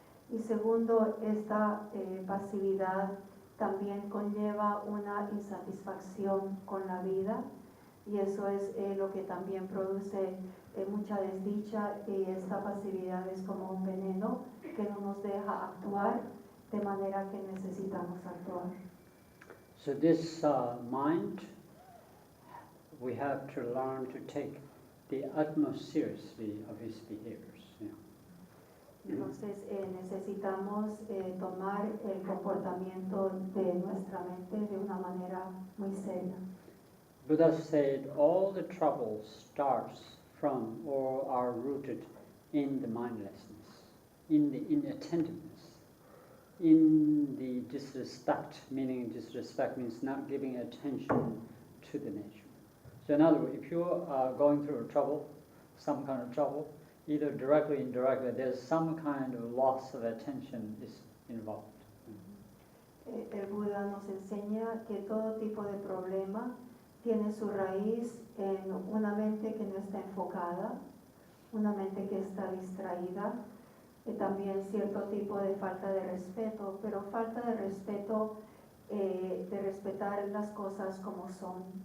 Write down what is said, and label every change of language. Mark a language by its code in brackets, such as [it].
[es] Y segundo, esta pasividad también conlleva una insatisfacción con la vida, y eso es lo que también produce mucha desdicha, y esta pasividad es como un veneno que no nos deja actuar de manera que necesitamos actuar. [en] So this mind, we have to learn to take the utmost seriously of his behaviors. Yeah. [es] Entonces necesitamos tomar el comportamiento de nuestra mente de una manera muy seria. [en] Buddha said all the troubles starts from or are rooted in the mindlessness, in the inattentiveness, in the disrespect, meaning disrespect means not giving attention to the nature. So in other words, if you are going through a trouble, some kind of trouble, either directly or indirectly, there's some kind of loss of attention is involved. [es] El Buda nos enseña que todo tipo de problema tiene su raíz en una mente que no está enfocada, una mente que está distraída, y también cierto tipo de falta de respeto, pero falta de respeto, de respetar las cosas como son.